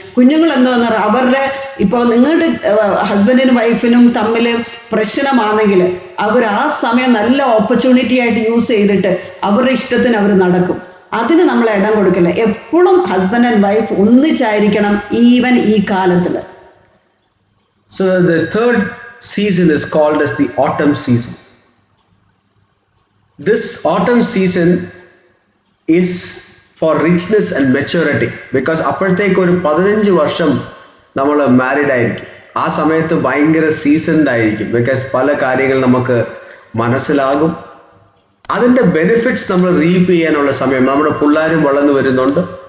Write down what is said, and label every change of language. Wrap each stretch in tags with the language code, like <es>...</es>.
<ml>കുഞ്ഞുങ്ങൾ എന്താ പറഞ്ഞാൽ അവരുടെ ഇപ്പോൾ നിങ്ങളുടെ ഹസ്ബൻഡിനും വൈഫിനും തമ്മിൽ പ്രശ്നമാണെങ്കിൽ അവർ ആ സമയം നല്ല ഓപ്പർച്യൂണിറ്റി ആയിട്ട് യൂസ് ചെയ്തിട്ട് അവരുടെ ഇഷ്ടത്തിന് അവർ നടക്കും. അതിന് നമ്മൾ ഇടം കൊടുക്കില്ല. എപ്പോഴും ഹസ്ബൻഡ് ആൻഡ് വൈഫ് ഒന്നിച്ചായിരിക്കണം, ഈവൻ ഈ കാലത്തിൽ.</ml> <en>So the third season is called as the autumn season. This autumn season is for richness and maturity, because</en> <ml>അപ്പോഴത്തേക്ക് ഒരു 15 വർഷം നമ്മൾ മാരീഡ് ആയിരിക്കും. ആ സമയത്ത് ഭയങ്കര സീസൺഡ് ആയിരിക്കും. ബിക്കോസ് പല കാര്യങ്ങൾ നമുക്ക് മനസ്സിലാകും. അതിൻ്റെ ബെനിഫിറ്റ്സ് നമ്മൾ റീപ്പ് ചെയ്യാനുള്ള സമയം. നമ്മുടെ പിള്ളേരും വളർന്നു വരുന്നുണ്ട്.</ml>